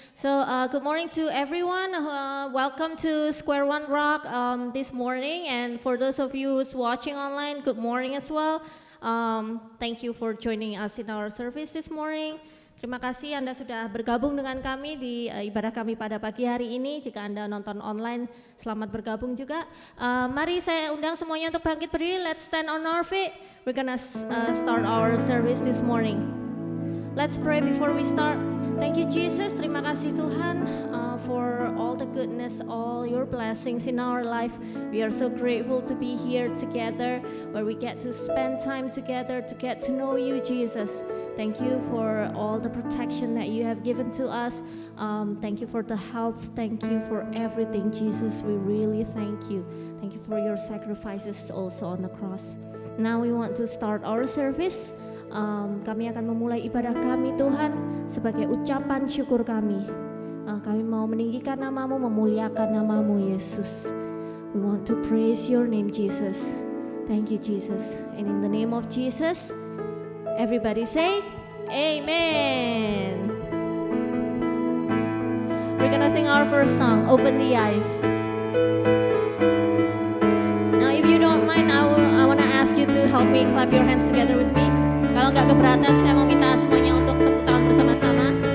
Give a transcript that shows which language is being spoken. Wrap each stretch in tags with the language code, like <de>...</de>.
<en>So good morning to everyone. Welcome to Square One Rock this morning, and for those of you who's watching online, good morning as well. Thank you for joining us in our service this morning.</en> <id>Terima kasih Anda sudah bergabung dengan kami di ibadah kami pada pagi hari ini. Jika Anda nonton online, selamat bergabung juga. Mari saya undang semuanya untuk bangkit berdiri.</id> <en>Let's stand on our feet. We're gonna start our service this morning. Let's pray before we start. Thank you Jesus,</en> <id>terima kasih Tuhan</id> <en>for all the goodness, all your blessings in our life. We are so grateful to be here together, where we get to spend time together to get to know you Jesus. Thank you for all the protection that you have given to us. Thank you for the health, thank you for everything Jesus, we really thank you. Thank you for your sacrifices also on the cross. Now we want to start our service.</en> <id>Kami akan memulai ibadah kami Tuhan sebagai ucapan syukur kami. Kami mau meninggikan namamu, memuliakan namamu Yesus.</id> <en>We want to praise your name Jesus. Thank you Jesus. And in the name of Jesus, everybody say Amen. We're gonna sing our first song, Open the Eyes. Now if you don't mind, I wanna ask you to help me clap your hands together with me.</en> <id>Kalau nggak keberatan, saya mau minta semuanya untuk tepuk tangan bersama-sama.</id>